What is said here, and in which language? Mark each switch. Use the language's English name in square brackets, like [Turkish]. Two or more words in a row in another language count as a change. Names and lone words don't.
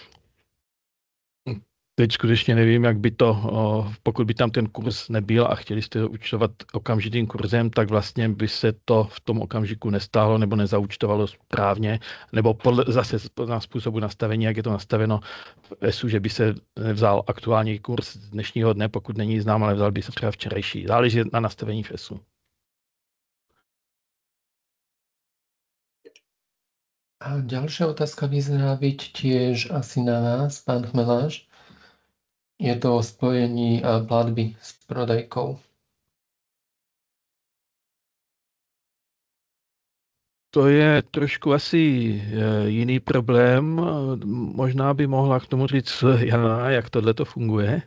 [Czech] Teď skutečně nevím, jak by to, pokud by tam ten kurz nebyl a chtěli jste to účtovat okamžitým kurzem, tak vlastně by se to v tom okamžiku nestáhlo nebo nezaúčtovalo správně, nebo zase na způsobu nastavení, jak je to nastaveno v ESU, že by se vzal aktuální kurz z dnešního dne, pokud není znám, ale vzal by se třeba včerejší. Záleží na nastavení v ESU. [Slovak] A ďalšia otázka vyzerá byť tiež asi na vás, pán Chmelář. [Czech] Je to o spojení platby s prodejkou. To je trošku asi jiný problém. Možná by mohla k tomu říct Jana, jak tohle to funguje.